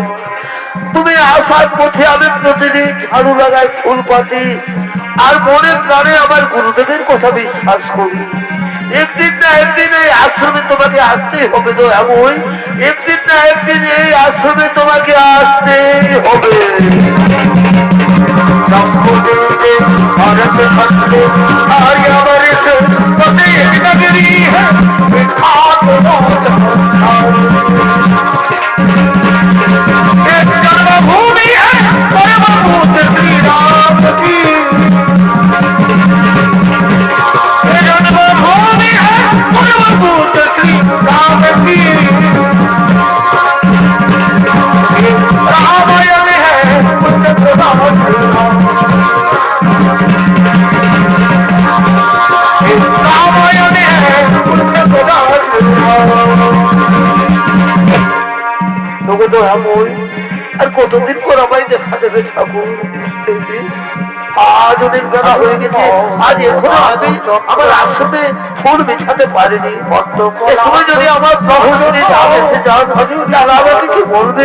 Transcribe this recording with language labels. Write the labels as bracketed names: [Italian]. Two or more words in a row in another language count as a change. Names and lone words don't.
[Bangla] তুমি আশার পথে আমি প্রতিদিন ঝাড়ু লাগাই, ফুল পাতি, আর মনে প্রাণে আমার গুরুদেবের কথা বিশ্বাস করি। একদিন না একদিন এই আশ্রমে তোমাকে আসতেই হবে তো এমন, একদিন না একদিন এই আশ্রমে তোমাকে আসতেই হবে। [Hindi] जन्मभूमि है परमभूत श्री राम की, जन्मभूमि है परमभूत श्री राम की, रामायण है उन्नत राम, रामायण है उन्नत राम। [Bangla] তোকে তো এমন আর কতদিন পর আমায় দেখা দেবে ঠাকুর? আজ অনেক বেলা হয়ে গেছে, আজ এখনো আমি আমার আশ্রমে ফুল বিছাতে পারিনি। এ সময় যদি আমার প্রভু শ্রী রাম এসে যান তাহলে আমাকে কি বলবে?